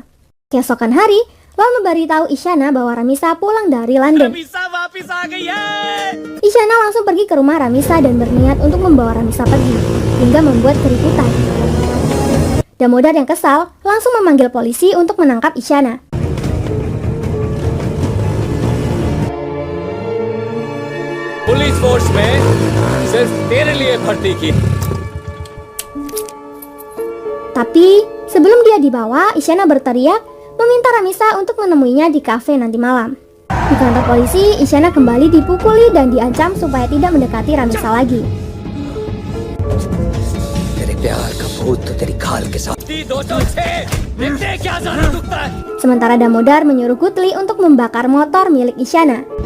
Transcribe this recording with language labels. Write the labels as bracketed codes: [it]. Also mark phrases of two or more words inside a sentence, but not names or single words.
[id] Keesokan hari, Lol memberitahu Isyana bahwa Ramisa pulang dari London. Isyana langsung pergi ke rumah Ramisa dan berniat untuk membawa Ramisa pergi, hingga membuat keributan. Damodar yang kesal langsung memanggil polisi untuk menangkap Isyana. [en] police force [hi] में सिर्फ तेरे लिए भर्ती की. [id] Tapi sebelum dia dibawa, Isyana berteriak meminta Ramisa untuk menemuinya di kafe nanti malam. Di kantor polisi, Isyana kembali dipukuli dan diancam supaya tidak mendekati Ramisa lagi. Sementara Damodar menyuruh Gutli untuk membakar motor milik Isyana.